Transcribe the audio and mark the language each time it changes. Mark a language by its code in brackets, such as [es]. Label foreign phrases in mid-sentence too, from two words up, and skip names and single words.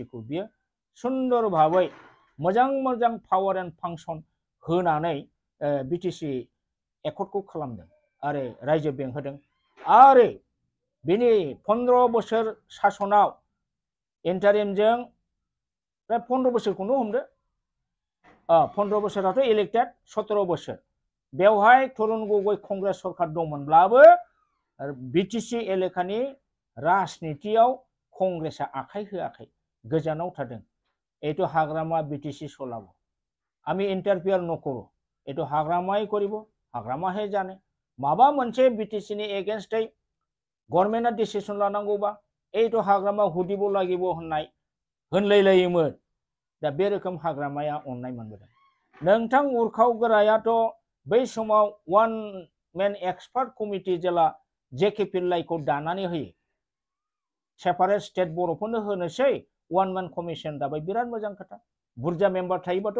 [brx] खौ बियो सुंदर भाबै मोजां मोजां [en] power and function [brx] होनानै BTC एकर्डखौ खालामदों आरो रायजो बेंहोदों आरो बिनि 15 बोसोर सासनाव इन्टारिमजों प्राय 15 बोसोरखौनो हमदो 15 बोसोराथ' इलेक्टेड 17 बोसोर बेवहाय तरुण गगৈ कंग्रेस सरकार दंमोनब्लाबो BTC एलेकानि राजनितियाव कंग्रेसआ आखाइ होआखै गोजानाव थादों [as] এইটো হাগ্রামা BTC চলাব আমি ইন্টারফিয়ার নকৰো এইটো হাগ্রামাই কৰিব হাগ্রামাহে জানে [brx] মাবা मोनसे BTC नि [en] against government decision [brx] लानांगौबा এইটো हाग्रामा हुदिबो লাগিব होनलायलायोमोन दा बे रोखोम हाग्रामाया अननाय मोनबोदों नोंथां उरखाव गोरायाथ' बै समाव [en] one man expert committee [brx] जेला जेके पिल्लाइखौ दानानै होयो [en] separate state [brx] बर'फोरनो होनोसै [en] one man commission [brx] दाबाय बिराद मोजां खोथा बुरजा मेम्बार थायोबाथ'